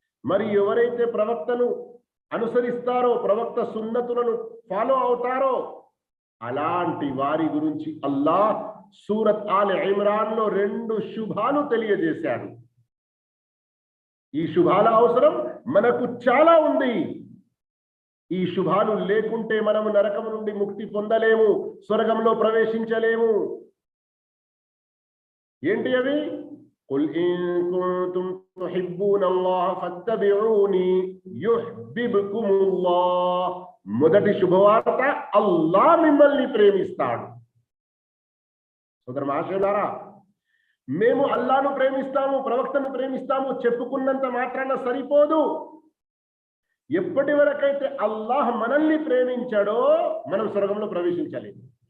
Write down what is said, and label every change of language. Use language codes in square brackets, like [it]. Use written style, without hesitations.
[te] మరి ఎవరైతే ప్రవక్తను అనుసరిస్తారో ప్రవక్త సున్నతులను ఫాలో అవుతారో అలాంటి వారి గురించి అల్లాహ్ సూరత్ ఆల్ ఇమ్రాన్ లో 2 శుభాలు తెలియజేశాడు. ఈ శుభాల అవసరం మనకు చాలా ఉంది. ఈ శుభాలు లేకుంటే మనము నరకము నుండి ముక్తి పొందలేము, స్వర్గంలో ప్రవేశించలేము. ఏంటి అవి? [ar] قل إن كنتم تحبون الله فاتبعوني يحببكم الله. [te] మొదటి శుభవార్త, అల్లాహ్ మిమ్మల్ని ప్రేమిస్తాడు. సోదర మహాశయులారా, మేము అల్లాహ్ను ప్రేమిస్తాము, ప్రవక్తను ప్రేమిస్తాము చెప్పుకున్నంత మాత్రాన సరిపోదు. ఎప్పటి వరకైతే అల్లాహ్ మనల్ని ప్రేమించాడో మనం స్వర్గంలో ప్రవేశించలేము.